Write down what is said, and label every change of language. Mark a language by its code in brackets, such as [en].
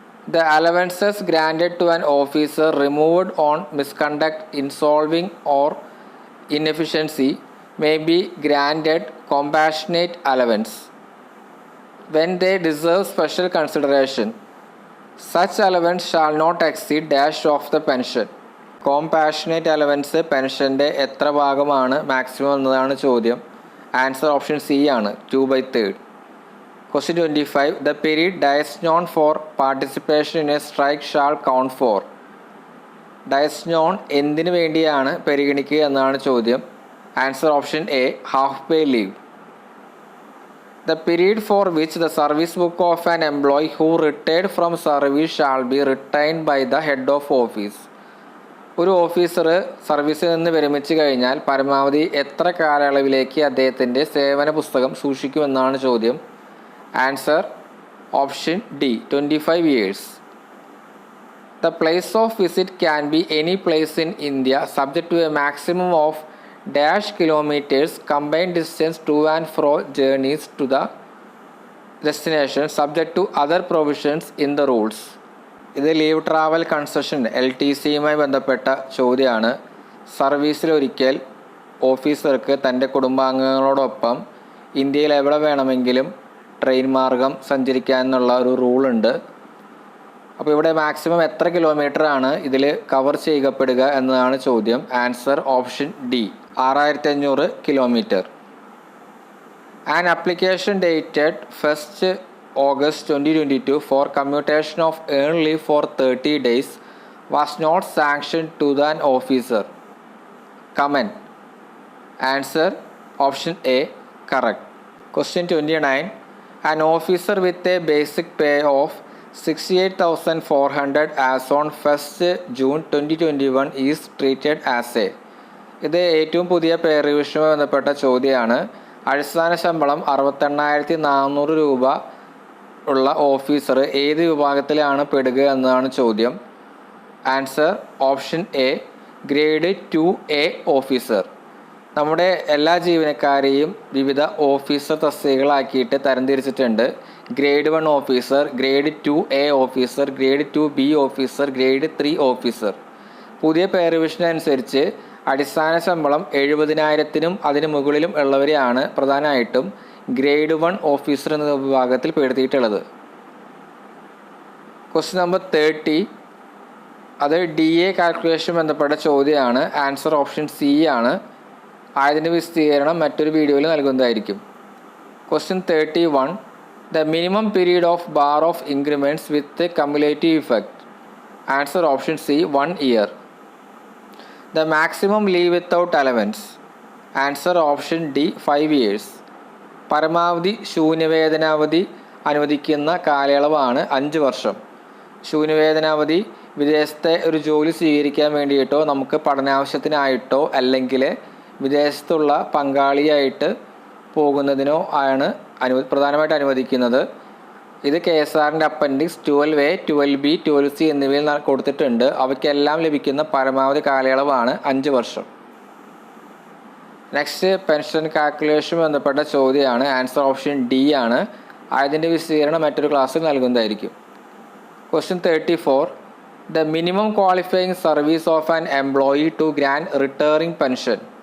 [en] The allowances granted to an officer removed on misconduct, insolving or inefficiency may be granted compassionate allowance when they deserve special consideration. Such allowance shall not exceed dash of the pension. [ml] കോംപാഷനേറ്റ് allowance പെൻഷൻ്റെ എത്ര ഭാഗമാണ് maximum എന്നതാണ് ചോദ്യം. Answer option C ആണ്, 2/3. [en] Question 25. The period Diasnon for participation in a strike shall count for. [ml] Dies non എന്തിനു വേണ്ടിയാണ് പരിഗണിക്കുക എന്നാണ് ചോദ്യം. [en] Answer option A, half pay leave. The period for which the service book of an employee who retired from service shall be retained by the head of office. [ml] ഒരു officer സർവീസിൽ നിന്ന് വിരമിച്ചു കഴിഞ്ഞാൽ പരമാവധി എത്ര കാലയളവിലേക്ക് അദ്ദേഹത്തിൻ്റെ സേവന പുസ്തകം സൂക്ഷിക്കുമെന്നാണ് ചോദ്യം. [en] Answer option D, 25 years. The place of visit can be any place in India subject to a maximum of dash kilometers combined distance to and fro journeys to the destination subject to other provisions in the rules. [ml] ഇത് leave travel concession LTCയുമായി ബന്ധപ്പെട്ട ചോദ്യമാണ്. സർവീസിലൊരിക്കൽ ഓഫീസർക്ക് തൻ്റെ കുടുംബാംഗങ്ങളോടൊപ്പം ഇന്ത്യയിൽ എവിടെ വേണമെങ്കിലും train മാർഗം സഞ്ചരിക്കാനുള്ള ഒരു റൂളുണ്ട്. അപ്പോൾ ഇവിടെ മാക്സിമം എത്ര കിലോമീറ്റർ ആണ് ഇതിൽ കവർ ചെയ്യപ്പെടുക എന്നതാണ് ചോദ്യം. [en] Answer option D, 6500 kilometre. An application dated 1st August 2022 for commutation of earned leave for 30 days was not sanctioned to an officer. Comment. Answer option A, correct. Question 29. An officer with a basic pay of 68,400 as on 1st June 2021 is treated as a. [ml] ഇത് ഏറ്റവും പുതിയ പേ റിവിഷനുമായി ബന്ധപ്പെട്ട ചോദ്യമാണ്. അടിസ്ഥാന ശമ്പളം 68,400 രൂപ ഉള്ള officer ഏത് വിഭാഗത്തിലാണ് പെടുക എന്നതാണ് ചോദ്യം. [en] Answer option A, grade 2A officer. [ml] നമ്മുടെ എല്ലാ ജീവനക്കാരെയും വിവിധ officer തസ്തികകളാക്കിയിട്ട് തരംതിരിച്ചിട്ടുണ്ട്. [en] Grade 1 officer, grade 2A officer, grade 2B officer, grade 3 officer. [ml] പുതിയ പേ റിവിഷൻ അനുസരിച്ച് അടിസ്ഥാന ശമ്പളം 70,000-നും അതിന് മുകളിലും ഉള്ളവരെയാണ് പ്രധാനമായിട്ടും ഗ്രേഡ് 1 ഓഫീസർ എന്ന വിഭാഗത്തിൽ പെടുത്തിയിട്ടുള്ളത്. Question number 30. അത് DA കാൽക്കുലേഷൻ ബന്ധപ്പെട്ട ചോദ്യമാണ്. ആൻസർ ഓപ്ഷൻ സി ആണ്. ആയതിൻ്റെ വിശദീകരണം മറ്റൊരു വീഡിയോയിൽ നൽകുന്നതായിരിക്കും. [en] Question 31. The minimum period of bar of increments with cumulative effect. Answer option C, 1 year. The maximum leave without allowance. Answer option D, 5 years. [ml] പരമാവധി ശൂന്യവേതനാവധി അനുവദിക്കുന്ന കാലയളവാണ് 5 വർഷം. ശൂന്യവേതനാവധി വിദേശത്തെ ഒരു ജോലി സ്വീകരിക്കാൻ വേണ്ടിയിട്ടോ നമുക്ക് പഠനാവശ്യത്തിനായിട്ടോ അല്ലെങ്കിൽ വിദേശത്തുള്ള പങ്കാളിയായിട്ട് പോകുന്നതിനോ ആണ് പ്രധാനമായിട്ട് അനുവദിക്കുന്നത്. ഇത് KSRൻ്റെ അപ്പൻഡിക്സ് 12A, 12B, 12C എന്നിവയിൽ കൊടുത്തിട്ടുണ്ട്. അവയ്ക്കെല്ലാം ലഭിക്കുന്ന പരമാവധി കാലയളവാണ് 5 വർഷം. നെക്സ്റ്റ് പെൻഷൻ കാൽക്കുലേഷൻ ബന്ധപ്പെട്ട ചോദ്യമാണ്. ആൻസർ ഓപ്ഷൻ ഡി ആണ്. ആയതിൻ്റെ വിശദീകരണം മറ്റൊരു ക്ലാസ്സിൽ നൽകുന്നതായിരിക്കും. [en] Question 34. The minimum qualifying service of an employee to grant retiring pension.